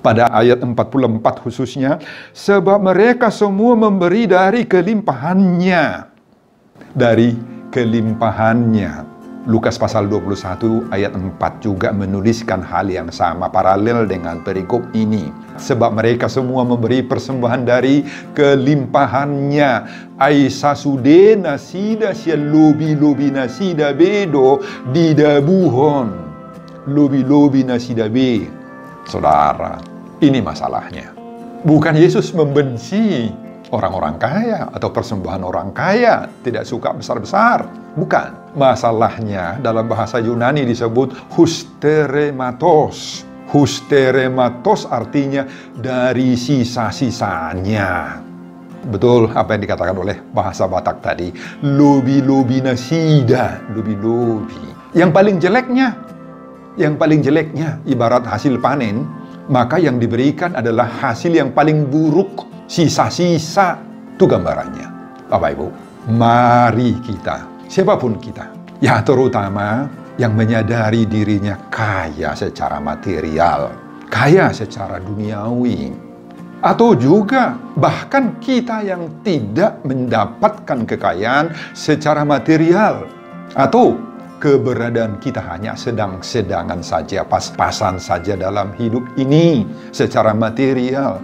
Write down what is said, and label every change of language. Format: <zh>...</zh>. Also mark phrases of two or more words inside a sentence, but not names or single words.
<id>Pada ayat 44 khususnya, sebab mereka semua memberi dari kelimpahannya. Dari kelimpahannya. Lukas pasal 21 ayat 4 juga menuliskan hal yang sama, paralel dengan perikop ini. Sebab mereka semua memberi persembahan dari kelimpahannya.</id> <bbc>Aisa sude nasida sia lobi nasida bedo didabuhon. Lobi nasida be.</bbc> <id>Saudara, ini masalahnya. Bukan Yesus membenci orang-orang kaya atau persembahan orang kaya, tidak suka besar-besar. Bukan. Masalahnya dalam bahasa Yunani disebut husterematos. Husterematos artinya dari sisa-sisanya. Betul apa yang dikatakan oleh bahasa Batak tadi.</id> <bbc>Lobi nasida. Lobi.</bbc> <id>Yang paling jeleknya ibarat hasil panen, maka yang diberikan adalah hasil yang paling buruk. Sisa-sisa. Itu gambarannya. Bapak Ibu, mari kita, siapapun kita, ya terutama yang menyadari dirinya kaya secara material, kaya secara duniawi, atau juga bahkan kita yang tidak mendapatkan kekayaan secara material, atau keberadaan kita hanya sedang-sedangan saja, pas-pasan saja dalam hidup ini secara material.</id>